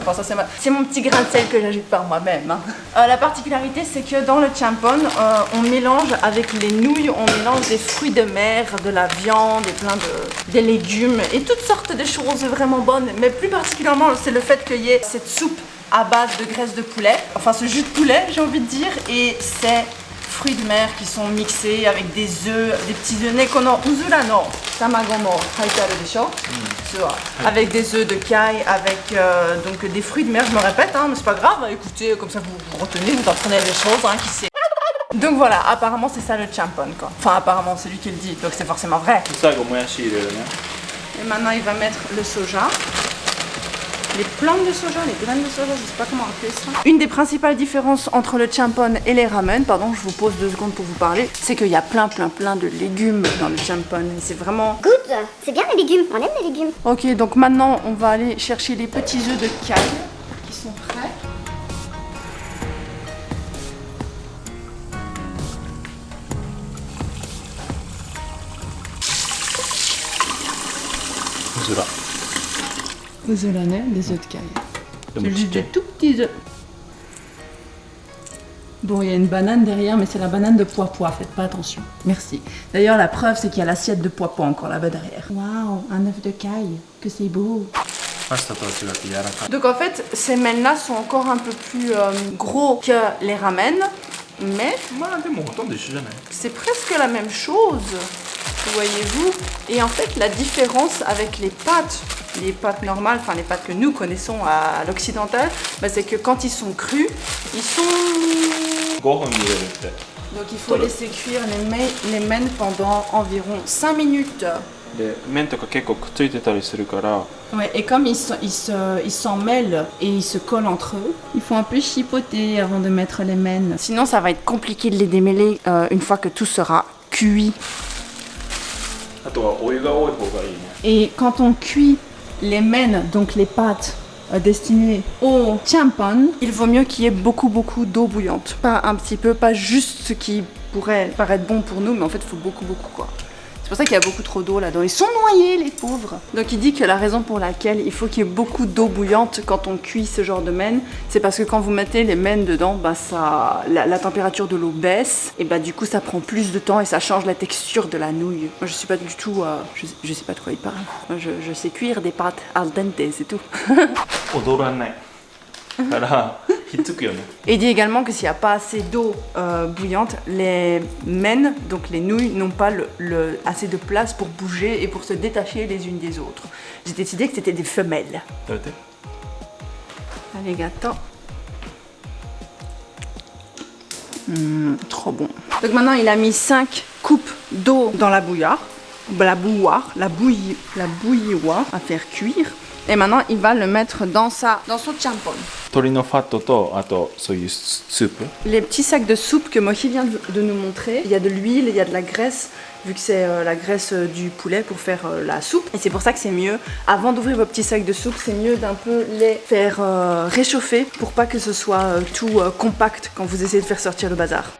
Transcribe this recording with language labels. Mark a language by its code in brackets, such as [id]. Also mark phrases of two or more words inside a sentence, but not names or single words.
[fr] Enfin, ça c'est mon petit grain de sel que j'ajoute par moi-même, hein. La particularité, c'est que dans le champon, on mélange avec les nouilles, on mélange des fruits de mer, de la viande et des légumes et toutes sortes de choses vraiment bonnes. Mais plus particulièrement, c'est le fait qu'il y ait cette soupe à base de graisse de poulet, enfin ce jus de poulet, j'ai envie de dire, et c'est fruits de mer qui sont mixés avec des œufs, des petits œufs [ja] ねこの うずらの卵も書いてあるでしょ. [fr] Avec des œufs de kai, avec donc des fruits de mer, je me répète, hein, mais c'est pas grave, écoutez, comme ça vous retenez, vous apprenez des choses, hein, qui sait. Donc voilà, apparemment c'est ça le champon, quoi. Enfin apparemment, c'est lui qui le dit, donc c'est forcément vrai. [ja] 最後もやし入れるね。 [fr] Et maintenant il va mettre le soja. Les plantes de soja, les graines de soja, je sais pas comment appeler ça. Une des principales différences entre le champon et les ramen, pardon, je vous pose 2 secondes pour vous parler, c'est qu'il y a plein de légumes dans le champon. C'est vraiment... Good, c'est bien les légumes, on aime les légumes. Ok, donc maintenant on va aller chercher les petits œufs de kai qui sont prêts. Uzura. Aux œufs lanais, des œufs de kai. [ja] でも [fr] C'est [ja] ちっ [fr] juste [ja] ちゃ [fr] des [ja] い。 [fr] tout petits œufs. Bon, il y a une banane derrière, mais c'est la banane de pois-pois, faites pas attention. Merci. D'ailleurs, la preuve, c'est qu'il y a l'assiette de pois-pois encore là-bas derrière. Waouh, un œuf de kai, que c'est beau. [ja] パスタとは違って柔らかい。 [fr] Donc en fait, ces men-là sont encore un peu plus gros que les ramen, mais [ja] まあでもほとんど一緒じゃない？ [fr] c'est presque la même chose, voyez-vous. Et en fait, la différence avec les pâtes normales, enfin les pâtes que nous connaissons à l'occidental, bah, c'est que quand ils sont crus, ils sont... [ja] 5 分茹でるって。 [fr] Donc il faut laisser cuire les men pendant environ 5 minutes. [ja] で麺とか結構くっついてたりするから。 [fr] Ouais, et comme ils s'en mêlent et ils se collent entre eux, il faut un peu chipoter avant de mettre les men. Sinon, ça va être compliqué de les démêler une fois que tout sera cuit. [ja] あとはお湯が多い方がいいね。 [fr] Et quand on cuit les men, donc les pâtes destinées au champon, il vaut mieux qu'il y ait beaucoup d'eau bouillante. Pas un petit peu, pas juste ce qui pourrait paraître bon pour nous, mais en fait, il faut beaucoup quoi. C'est pour ça qu'il y a beaucoup trop d'eau là-dedans. Ils sont noyés, les pauvres. Donc il dit que la raison pour laquelle il faut qu'il y ait beaucoup d'eau bouillante quand on cuit ce genre de men, c'est parce que quand vous mettez les men dedans, bah la température de l'eau baisse, et bah du coup ça prend plus de temps et ça change la texture de la nouille. Moi je suis pas du tout, je sais pas de quoi il parle. Moi je sais cuire des pâtes [it] al dente, [fr] c'est tout. [ja] 踊らない。からひっつくよね。 [fr] Et il dit également que s'il n'y a pas assez d'eau bouillante, les men, donc les nouilles, n'ont pas assez de place pour bouger et pour se détacher les unes des autres. J'ai décidé que c'était des femelles. [ja] 食べて。 [fr] Allez, gâteau. Trop bon. Donc maintenant, il a mis 5 coupes d'eau dans la bouilloire. La bouilloire à faire cuire. Et maintenant, il va le mettre dans son champon. [ja] 鶏のファットとあとそういうスープ。 [fr] Les petits sacs de soupe que Mochi vient de nous montrer, il y a de l'huile, il y a de la graisse, vu que c'est la graisse du poulet pour faire la soupe. Et c'est pour ça que c'est mieux, avant d'ouvrir vos petits sacs de soupe, c'est mieux d'un peu les faire réchauffer pour pas que ce soit tout compact quand vous essayez de faire sortir le bazar.